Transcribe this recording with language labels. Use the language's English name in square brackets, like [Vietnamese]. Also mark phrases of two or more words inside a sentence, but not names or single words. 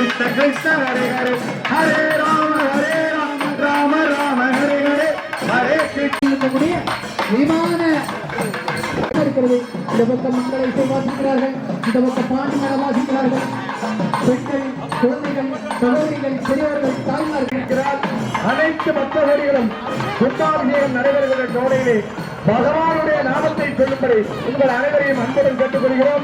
[Sanskrit] Krishna Hare Hare Hare Rama Rama Rama Hare Hare Hare Krishna [Tamil] விமான இருக்கிறது. இந்த பக்கம் மக்களை வாசிக்கிறார்கள், இந்த பக்கம் பாண்டி மேல வாசிக்கிறார்கள். பெண்கள், குழந்தைகள், சகோதரிகள், பெரியவர்கள், தாய்மார்கள் இருக்கிறார். அனைத்து பக்தர்களும் கும்பாபிஷேகம் நடைபெறுகிற ஜோடையிலே பகவானுடைய நாமத்தை சொல்லும்படி உங்கள் அனைவரையும் அன்புடன் கேட்டுக்கொள்கிறோம்.